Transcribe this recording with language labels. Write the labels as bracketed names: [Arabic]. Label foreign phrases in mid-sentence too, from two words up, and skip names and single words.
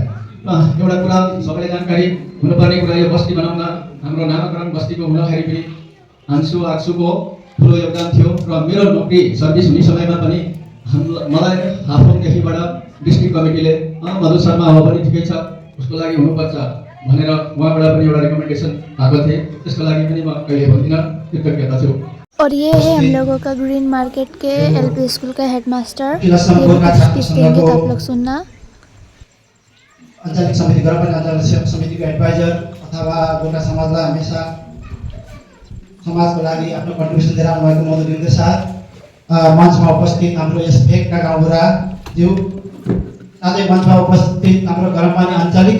[Nepali] र एउटा कुरा सबैलाई जानकारी हुनुपर्ने कुरा, यो बस्ती बनाउन हाम्रो नामाकरण बस्तीको हुँदाखेरि पनि आन्सु आक्सुको ठुलो योगदान थियो र मेरो नोकरी सर्भिस हुने समयमा पनि मलाई हाफुङदेखिबाट [English] district committee [Nepali] मधु शर्मा हो पनि ठिकै छ, उसको लागि हुनुपर्छ भनेर उहाँबाट पनि एउटा रिकमेन्डेसन आएको थिएँ। त्यसको लागि पनि म कहिले भन्दिनँ, कृतज्ञता छु। [Hindi] और ये है हम लोगों का ग्रीन मार्केट के एलपी स्कूल का हेडमास्टर। ये कुछ देंगे तो आप लोग सुनना। [Nepali] आञ्चलिक समिति गरपनी आञ्चलिक समितिको एडभाइजर अथवा गोर्खा समाजलाई हमेसा समाजको लागि आफ्नो कन्ट्रिब्युसन दिएर आउनुभएको मधु निर्देशक, मञ्चमा उपस्थित हाम्रो यस भेगका गाउँबुढा ज्यू, साथै मञ्चमा उपस्थित हाम्रो गरमपानी आञ्चलिक